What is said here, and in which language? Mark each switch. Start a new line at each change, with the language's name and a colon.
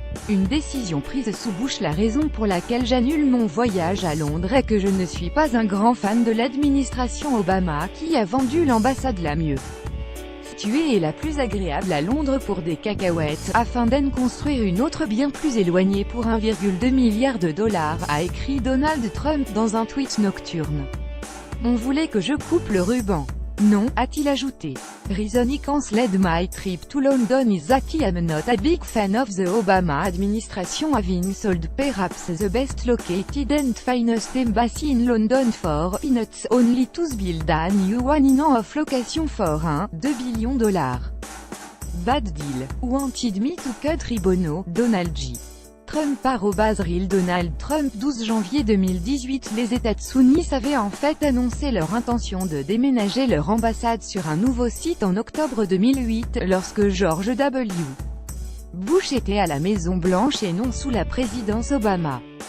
French: Une décision prise sous Bush. La raison pour laquelle j'annule mon voyage à Londres est que je ne suis pas un grand fan de l'administration Obama qui a vendu l'ambassade la mieux située et la plus agréable à Londres pour des cacahuètes, afin d'en construire une autre bien plus éloignée pour 1,2 milliard de dollars, a écrit Donald Trump dans un tweet nocturne. On voulait que je coupe le ruban. Non, a-t-il ajouté.
English: Reason I cancelled my trip to London is that I am not a big fan of the Obama administration having sold perhaps the best located and finest embassy in London for peanuts, only to build a new one in of location for 1,2 billion dollars. Bad deal. Wanted me to cut ribono, Donald J.
French: Trump @Real Donald Trump 12 janvier 2018. Les États-Unis avaient en fait annoncé leur intention de déménager leur ambassade sur un nouveau site en octobre 2008, lorsque George W. Bush était à la Maison-Blanche et non sous la présidence Obama.